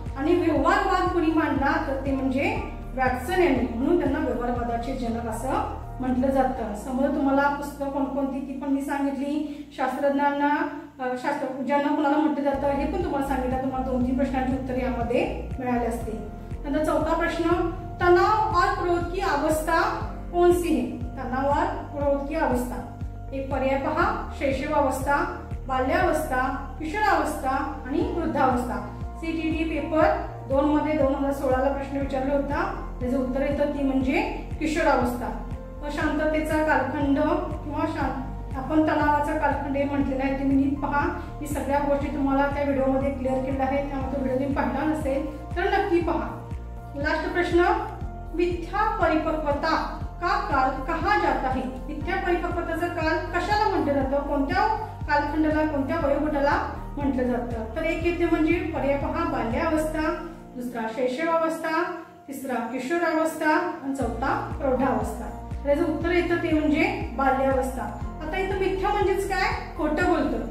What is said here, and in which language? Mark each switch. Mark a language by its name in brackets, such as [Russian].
[Marathi] आणि व्यवहारवाद कोणी मांडला तर ते म्हणजे वॅटसन यांनी. म्हणून त्यांना व्यवहारवादाचे जनक असं म्हटलं जातं. समोर तुम्हाला पुस्तक कोणकोणती ती पण मी सांगितली. शास्त्रज्ञांना ज्यांना कोणाला म्हटलं जातं हे पण तुम्हाला सांगितलं. तुम्हाला 2-3 प्रश्नांची उत्तर यामध्ये मिळाले असते. नंतर चौथा प्रश्न. [Hindi] तनाव और क्रोध की अवस्था कौन सी है? तनाव और क्रोध की अवस्था. [Marathi] एक पर्याय पहा. शैशवावस्था, बाल्यावस्था, किशोरावस्था आणि वृद्धावस्था. CTET पेपर 2 मध्ये 2016 प्रश्न विचारला होता. त्याचं उत्तर येतं ती म्हणजे किशोरावस्था. शांततेचा कालखंड किंवा आपण तणावाचा कालखंड हे म्हटलेला आहे. तुम्ही नीट पहा. ही सगळ्या गोष्टी तुम्हाला त्या व्हिडिओमध्ये क्लिअर केल्या आहेत. त्यामुळे तो व्हिडिओ तुम्ही पाहिला नसेल तर नक्की पहा. लास्ट प्रश्न. [Hindi] मिथ्या परिपक्वता का काल कहा जाता है? [Marathi] मिथ्या परिपक्वतेचा काल कशाला म्हटलं जातं? कोणत्या कालखंडाला, कोणत्या वयोगटाला म्हटलं जातं? तर एक येते म्हणजे पर्याय पहा. बाल्यावस्था, दुसरा शैशवावस्था, तिसरा किशोरावस्था आणि चौथा प्रौढावस्था. त्याचं उत्तर येतं ते म्हणजे बाल्यावस्था. आता इथं मिथ्या म्हणजेच काय? खोटं बोलतं.